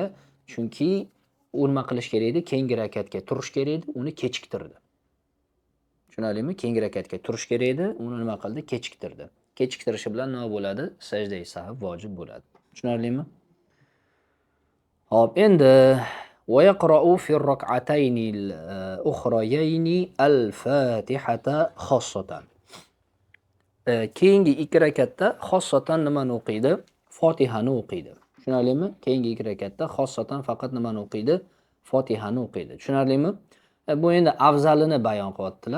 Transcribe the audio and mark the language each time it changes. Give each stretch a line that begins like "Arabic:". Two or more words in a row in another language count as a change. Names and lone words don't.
Uzbek: Chunki nima qilish kerak edi? Keyingi rakatga turish kerak edi, uni kechiktirdi. Tushunarlimi? Keyingi rakatga turish kerak edi, uni nima qildi? Kechiktirdi. Kechiktirishi bilan nima bo'ladi? Sajda sahv vojib bo'ladi. Tushunarlimi? Xo'p, endi
Arabic: ويقرأ في الركعتين الأخريين الفاتحة خاصة.
Uzbek: Keyingi ikki rakatda xossatan nimani o'qiydi? Fatihani o'qiydi. Tushunarlimi? Keyingi ikki rakatda xossatan faqat nimani o'qiydi? Fatihani o'qiydi. Tushunarlimi? Bu endi afzalini bayon qilyaptilar.